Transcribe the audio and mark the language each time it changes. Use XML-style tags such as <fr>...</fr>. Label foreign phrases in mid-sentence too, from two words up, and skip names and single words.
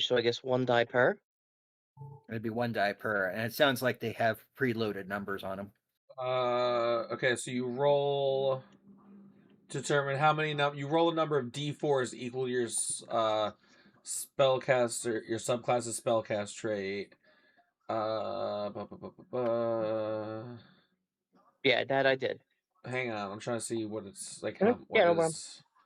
<en>So I guess 1 die per. It'd be 1 die per, and it sounds like they have preloaded numbers on them. Okay, so you roll to determine how many you roll a number of d4s equal to your spellcaster, your subclass's spellcast trait. Uh, bu- bu- bu- bu- bu- Yeah, that I did. Hang on, I'm trying to see what it's like. Mhm. How Yeah, what no problem. is?</en>